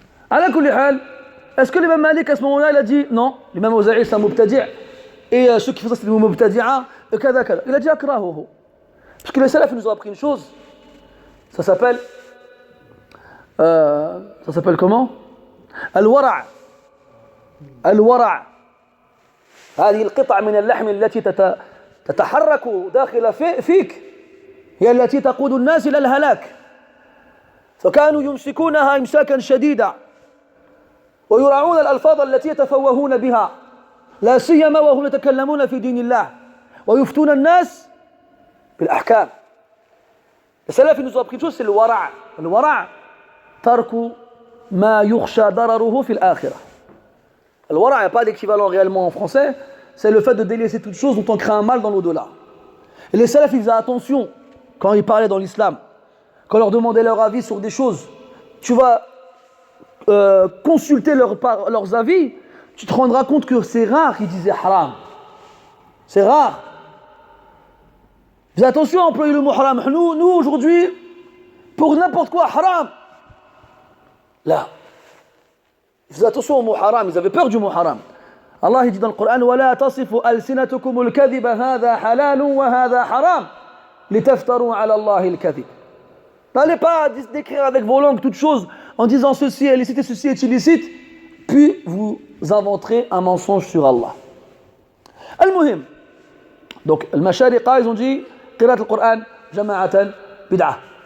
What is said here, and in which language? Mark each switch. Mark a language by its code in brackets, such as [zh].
[ar] Ala kulli hal, [fr] est-ce que l'imam Malik à ce moment-là il a dit non, l'imam Awza'i c'est un mubtadi' et ceux qui font ça c'est des mubtadi'a et [ar] kada kada. [fr] Il a dit [ar] akrahuhu. [fr] Parce que les salafs nous ont appris une chose, ça s'appelle comment? [ar] Al-wara'. Al-wara'. هذه القطعة من اللحم التي تتحرك داخل فيك هي التي تقود الناس إلى الهلاك. فكانوا يمسكونها إمساكا شديدا ويراعون الألفاظ التي يتفوهون بها لا سيما وهم يتكلمون في دين الله ويفتون الناس بالأحكام. [fr] السلف nous ont appris une chose, c'est le wara'. [ar] Le wara' ترك ما يخشى ضرره في الآخرة. [fr] Le wara' il n'y a pas d'équivalent réellement en français, c'est le fait de délaisser toute chose dont on crée un mal dans l'au-delà. Et les salafs ils faisaient attention quand ils parlaient dans l'islam, quand on leur demandait leur avis sur des choses, tu vas consulter leurs avis, tu te rendras compte que c'est rare qu'ils disaient haram. C'est rare. Faites attention à employer le mot haram. Nous aujourd'hui, pour n'importe quoi, haram. Là. Faites attention au mot haram. Ils avaient peur du mot haram. Allah dit dans le Coran [ar] وَلَا تَصِفُ أَلْسِنَتُكُمُ الْكَذِبَ هَذَا حَلَالٌ وَهَذَا حَرَامٌ لِتَفْتَرُوا عَلَى اللَّهِ الْكَذِبَ. [fr] N'allez pas décrire avec vos langues toutes choses en disant ceci est licite et ceci est illicite, puis vous inventerez un mensonge sur Allah. [ar] Al-Muhim. [fr] Donc, les Mashariqa, ils ont dit [ar] qira'at al-Qur'an jama'atan bid'a.